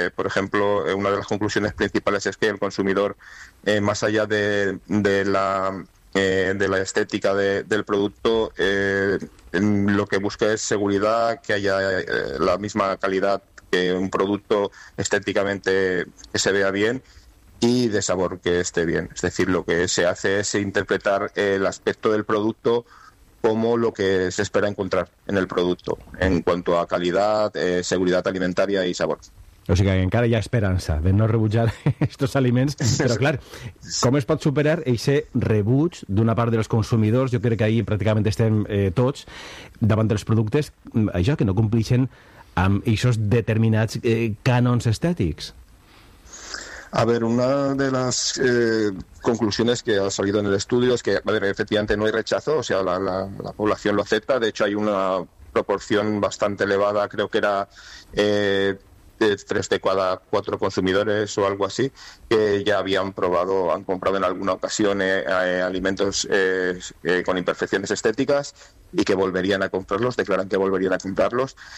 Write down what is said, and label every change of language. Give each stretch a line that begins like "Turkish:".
Spanish: Por ejemplo, una de las conclusiones principales es que el consumidor, más allá de la estética del producto, lo que busca es seguridad, que haya la misma calidad que un producto estéticamente que se vea bien, y de sabor que esté bien. Es decir, lo que se hace es interpretar el aspecto del producto como lo que se espera encontrar en el producto, en cuanto a calidad, seguridad alimentaria y sabor.
Catalan: O sea, que encara hi ha esperança de no rebutjar estos aliments, però clar, com es pot superar ese rebuig d'una part dels consumidors? Jo crec que
Spanish: ahí
Catalan: pràcticament estem tots davant dels productes, això, que no compleixen amb aquests determinats cànons estètics?
Spanish: A ver, una de las conclusiones que ha salido en el estudio es que, a ver, efectivamente no hay rechazo, o sea, la población lo acepta. De hecho, hay una proporción bastante elevada, creo que era de 3 de cada 4 consumidores o algo así, que ya habían probado, han comprado en alguna ocasión alimentos con imperfecciones estéticas y que volverían a comprarlos, declaran que volverían a comprarlos.